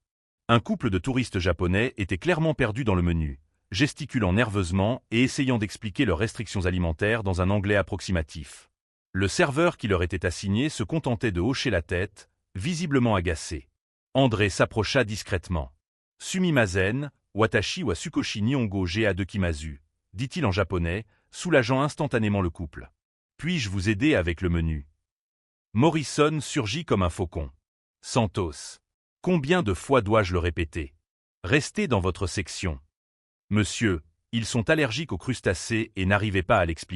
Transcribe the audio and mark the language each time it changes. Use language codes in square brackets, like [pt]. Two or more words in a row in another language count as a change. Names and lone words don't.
[fr] Un couple de touristes japonais était clairement perdu dans le menu, gesticulant nerveusement et essayant d'expliquer leurs restrictions alimentaires dans un anglais approximatif. Le serveur qui leur était assigné se contentait de hocher la tête, visiblement agacé. André s'approcha discrètement. « [ja] すみません、私は少し日本語ができます », [fr] dit-il en japonais, soulageant instantanément le couple. « Puis-je vous aider avec le menu ?» Morrison surgit comme un faucon. « Santos. Combien de fois dois-je le répéter? Restez dans votre section. » « Monsieur, ils sont allergiques aux crustacés et n'arrivez pas à l'expliquer.